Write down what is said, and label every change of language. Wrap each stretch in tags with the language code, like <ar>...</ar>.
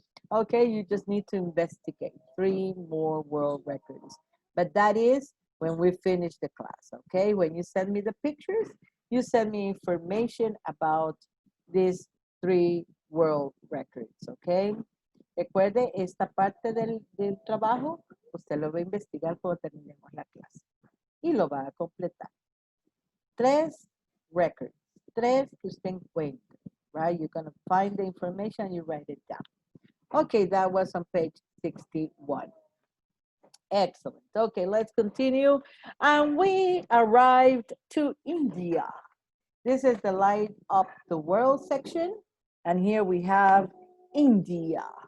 <en>Okay, you just need to investigate 3 more world records. But that is when we finish the class, okay? When you send me the pictures, you send me information about these 3 world records, okay?</en> <es>Recuerde, esta parte del trabajo, usted lo va a investigar cuando terminemos la clase. Y lo va a completar. 3 records, 3 que usted encuentre, right?</es> <en>You're gonna find the information, you write it down. Okay, that was on page 61. Excellent. Okay, let's continue. And we arrived to India. This is the Light Up the World section. And here we have India.</en>